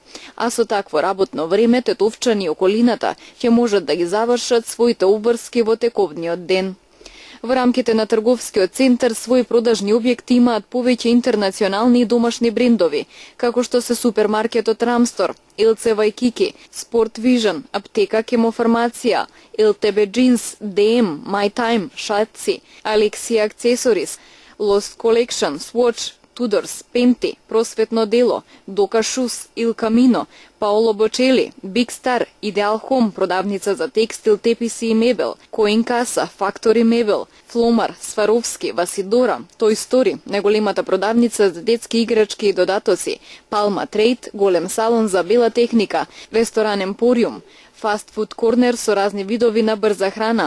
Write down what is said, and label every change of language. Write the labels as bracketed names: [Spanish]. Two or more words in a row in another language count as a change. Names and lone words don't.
[Macedonian] А со такво работно време тетовчани и околината ќе можат да ги завршат своите обврски во тековниот ден. Во рамките на трговскиот центар своји продажни објекти имаат повеќе интернационални и домашни брендови, како што се супермаркетот Рамстор, LC Waikiki, Sport Vision, Аптека Кемофармација, LTB Jeans, DM, My Time, Шатци, Alexia Accessories, Lost Collection, Swatch, Tudors, Penti, Просветно дело, Дока Шус, Il Camino, Паоло Бочели, Big Star, Ideal Home, продавница за текстил, теписи и мебел, Коин Каса, Factory Мебел, Фломар, Сваровски, Васидора, Toy Story, најголемата продавница за детски играчки и додатоци, Palma Trade, голем салон за бела техника, ресторан Емпориум, Fast Food Corner со разни видови на брза храна,